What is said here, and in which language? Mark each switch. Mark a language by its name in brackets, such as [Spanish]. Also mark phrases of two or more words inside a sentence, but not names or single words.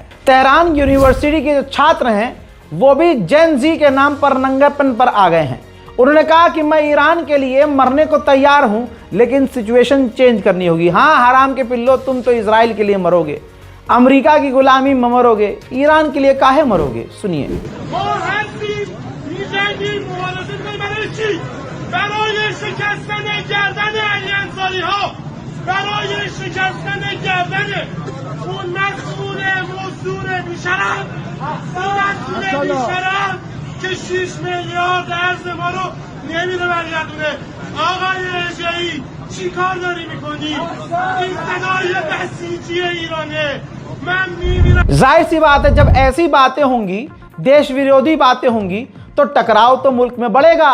[Hindi] तेहरान यूनिवर्सिटी के जो छात्र हैं वो भी [English] Gen Z [Hindi] के नाम पर नंगेपन पर आ गए हैं। उन्होंने कहा कि मैं ईरान के लिए मरने को तैयार हूं, लेकिन [English] situation change [Hindi] करनी होगी। हाँ, हराम के पिल्लो, तुम तो इजराइल के लिए मरोगे, अमेरिका की गुलामी में मरोगे, ईरान के लिए काहे मरोगे? सुनिए। [Persian] برای شکستن گردن علی انصاری ها، برای شکستن گردن اون مخصول مزدور بیشرف، اون بیشرف که 6 میلیارد ارز ما رو نمیره برگردونه. آقای رجایی چی کار داری میکنی؟ این صدای بسیجی ایرانه. من میمیرم. [Hindi] जाहिर सी बात है, जब ऐसी बातें होंगी, देश विरोधी बातें होंगी, तो टकराव तो मुल्क में बढ़ेगा।